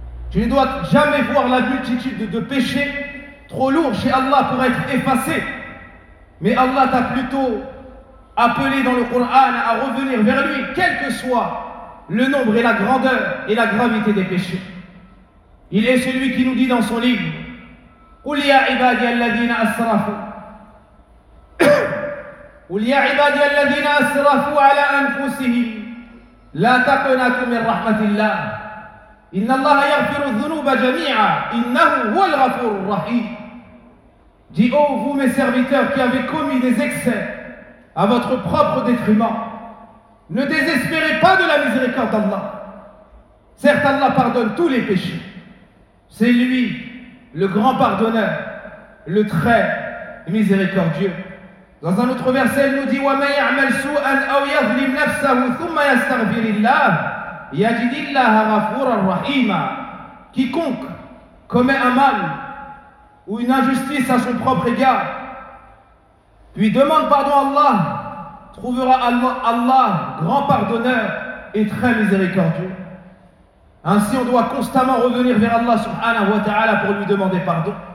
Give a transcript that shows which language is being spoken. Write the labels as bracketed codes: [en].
[fr] Tu ne dois jamais voir la multitude de péchés trop lourds chez Allah pour être effacé. Mais Allah t'a plutôt appelé dans le Coran à revenir vers lui, quel que soit le nombre et la grandeur et la gravité des péchés. Il est celui qui nous dit dans son livre [ar] قُلْ يَا عِبَادِيَ الَّذِينَ أَسْرَفُوا قُلْ يَا عِبَادِيَ الَّذِينَ أَسْرَفُوا عَلَىٰ أَنفُسِهِمْ لَا تَقْنَطُوا مِنْ رَحْمَةِ اللَّهِ إِنَّ اللَّهَ يَغْفِرُ الذُّنُوبَ جَمِيعًا إِنَّهُ هُوَ الْغَفُورُ الرَّحِيمُ. [fr] Dis, ô vous mes serviteurs qui avez commis des excès à votre propre détriment, ne désespérez pas de la miséricorde d'Allah. Certes, Allah pardonne tous les péchés. C'est lui le grand pardonneur, le très miséricordieux. Dans un autre verset, il nous dit [ar] وَمَنْ يَعْمَلْ سُوءًا أَوْ يَظْلِمْ نَفْسَهُ ثُمَّ يَسْتَغْفِرِ اللَّهِ يَجِدِ اللَّهَ غَفُورًا رَحِيمًا. [fr] Quiconque commet un mal ou une injustice à son propre égard, puis demande pardon à Allah, trouvera Allah grand pardonneur et très miséricordieux. Ainsi, on doit constamment revenir vers Allah subhanahu wa ta'ala pour lui demander pardon.